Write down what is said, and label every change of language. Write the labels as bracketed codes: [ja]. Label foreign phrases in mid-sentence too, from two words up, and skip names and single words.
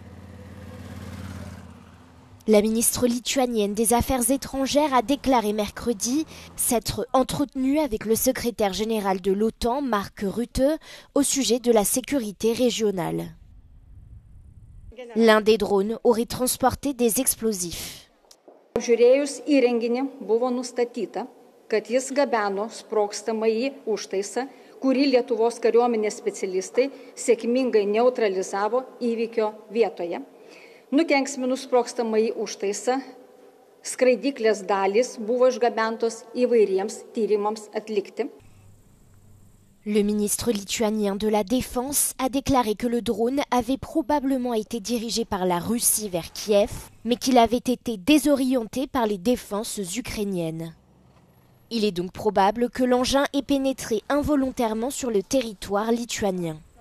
[fr] La ministre lituanienne des Affaires étrangères a déclaré mercredi s'être entretenue avec le secrétaire général de l'OTAN, Mark Rutte, au sujet de la sécurité régionale. L'un des drones aurait transporté des explosifs. [lt] Apžiūrėjus įrenginį buvo nustatyta, kad jis gabeno sprogstamąjį užtaisą, kurį Lietuvos kariuomenės specialistai sėkmingai neutralizavo įvykio vietoje. Nukenksminus sprogstamąjį užtaisą, skraidyklės dalys buvo išgabentos įvairiems tyrimams atlikti. [fr] Le ministre lituanien de la Défense a déclaré que le drone avait probablement été dirigé par la Russie vers Kiev, mais qu'il avait été désorienté par les défenses ukrainiennes. Il est donc probable que l'engin ait pénétré involontairement sur le territoire lituanien.